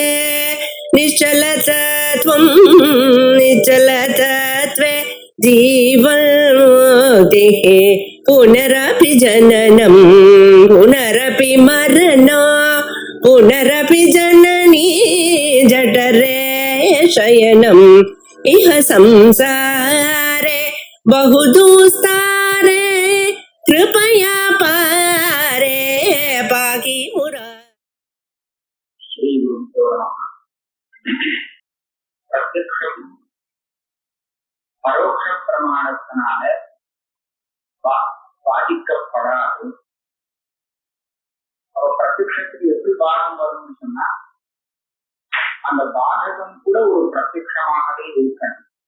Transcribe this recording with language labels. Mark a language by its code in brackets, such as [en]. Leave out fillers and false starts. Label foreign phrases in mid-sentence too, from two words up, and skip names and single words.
[sa] निश्चलतत्वं निश्चलतत्वे जीवन्मुक्तिः पुनरपि जननं पुनरपि मरणं पुनरपि जननी जठरे शयनम् इह संसारे बहुदुस्तारे कृपया पारे पाहि मुरा. [ta] பிரத்யக்ஷம் பரோட்ச பிரமாணத்தினால பாதிக்கப்படாது. பிரத்யக்ஷத்துக்கு எப்படி பாதகம் வரும்னு சொன்னா அந்த பாதகம் கூட ஒரு பிரத்யக்ஷமாகவே இருக்கணும்.